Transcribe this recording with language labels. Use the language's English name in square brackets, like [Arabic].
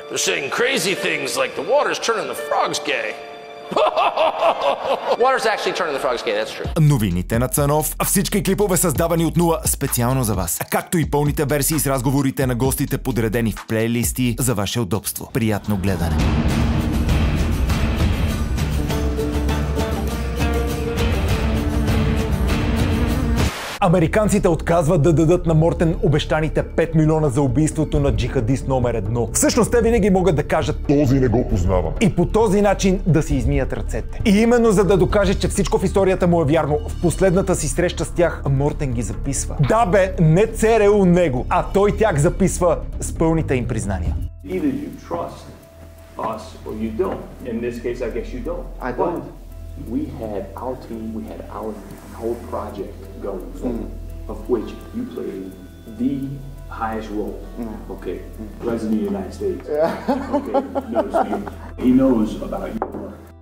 [English] They're saying crazy things like the water's turning the frogs gay. Water's actually turning the frogs gay, that's true. [Bulgarian] Новините на Цанов, всички клипове създавани от нула специално за вас, както и пълните версии с разговорите на гостите, подредени в плейлисти за ваше удобство. Приятно гледане! Американците отказват да дадат на Мортен обещаните 5 милиона за убийството на джихадист номер 1. Всъщност те винаги могат да кажат: този не го познавам. И по този начин да си измият ръцете. И именно за да докаже, че всичко в историята му е вярно, в последната си среща с тях Мортен ги записва. Да бе, не ЦРУ него, а той тях записва с пълните им признания. [English] Either you trust us or you don't. In this case, I guess you don't. I don't. We had our team, we had our whole project going, of which you played the highest role. Okay, President of the United States. Okay, he knows about your work.